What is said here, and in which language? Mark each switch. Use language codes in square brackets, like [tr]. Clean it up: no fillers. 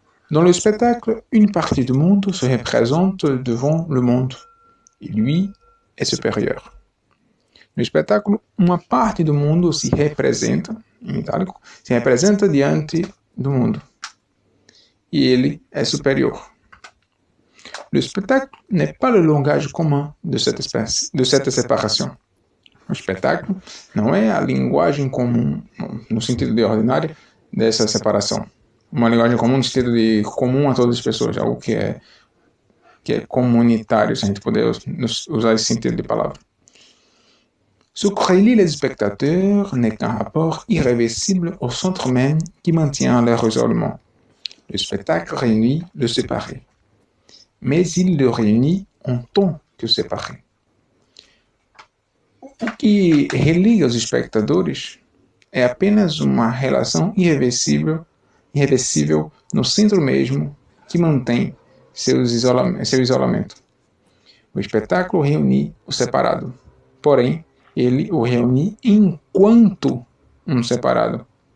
[fr] Dans le spectacle, une partie du monde se représente devant le monde, et lui est supérieur. [pt] No espetáculo, uma parte do mundo se representa, em itálico, se representa diante do mundo, e ele é superior. [fr] Le spectacle n'est pas le langage commun de cette séparation. [pt] O espetáculo não é a linguagem comum, no sentido de ordinária, dessa separação. Uma linguagem comum no sentido de comum a todas as pessoas, algo que é comunitário, se a gente puder usar esse sentido de palavra. [fr] Ce que relie les spectateurs n'est qu'un rapport irréversible au centre même qui maintient leur isolement. Le spectacle réunit le séparé, mais il le réunit en tant que séparé. [pt] O que religa os espectadores é apenas uma relação irreversível no centro mesmo que mantém seu isolamento. O espetáculo reúne o separado, porém, ele o reúne enquanto um separado.